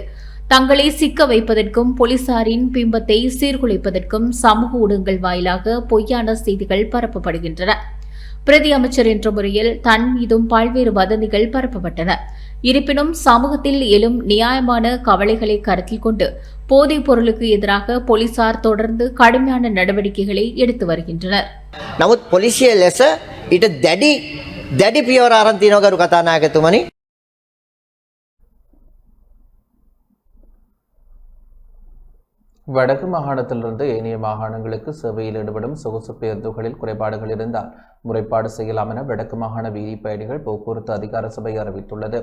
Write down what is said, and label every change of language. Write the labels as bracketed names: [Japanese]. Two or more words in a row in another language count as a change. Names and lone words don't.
[Tamil] தங்களை சிக்க வைப்பதற்கும் போலீசாரின் பிம்பத்தை சீர்குலைப்பதற்கும் சமூக ஊடகங்கள் வாயிலாக பொய்யான செய்திகள் பரப்பப்படுகின்றன. பிரதி அமைச்சர் என்ற முறையில் தன் மீதும் பல்வேறு வதந்திகள் பரப்பப்பட்டன. இருப்பினும் சமூகத்தில் எழும் நியாயமான கவலைகளை கருத்தில் கொண்டு போதைப் பொருளுக்கு எதிராக போலீசார் தொடர்ந்து கடுமையான நடவடிக்கைகளை எடுத்து வருகின்றனர். [Sinhala] නමුත් පොලිසිය ලෙස ඊට දැඩි පියවර අරන් තියනවා ගරු කතානායකතුමනි. [Tamil] வடக்கு மாகாணத்திலிருந்து ஏனைய மாகாணங்களுக்கு சேவையில் ஈடுபடும் சொகுசு பேருந்துகளில் குறைபாடுகள் இருந்தால் முறைப்பாடு செய்யலாம் என வடக்கு மாகாண வீதி பயணிகள் போக்குவரத்து அதிகார சபை அறிவித்துள்ளது.